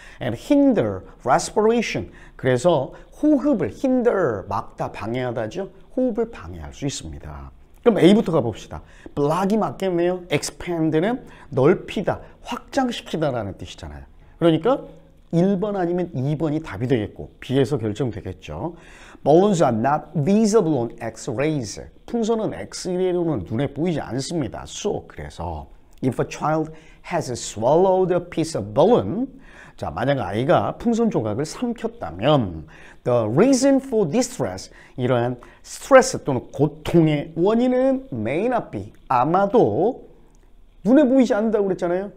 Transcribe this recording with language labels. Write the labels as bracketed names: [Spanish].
[English] and hinder respiration, [Korean] 그래서 호흡을 hinder, 막다, 방해하다죠. 호흡을 방해할 수 있습니다. 그럼 A부터 가봅시다. block이 맞겠네요. expand는 넓히다, 확장시키다라는 뜻이잖아요. 그러니까 1번 아니면 2번이 답이 되겠고 B에서 결정되겠죠. [English] Balloons are not visible on X-rays. [Korean] 풍선은 X-ray로는 눈에 보이지 않습니다. So, 그래서 [English] if a child has swallowed a piece of balloon, [Korean] 자, 만약 아이가 풍선 조각을 삼켰다면 [English] the reason for distress, [Korean] 이러한 스트레스 또는 고통의 원인은 [English] may not be, [Korean] 아마도 눈에 보이지 않는다고 그랬잖아요.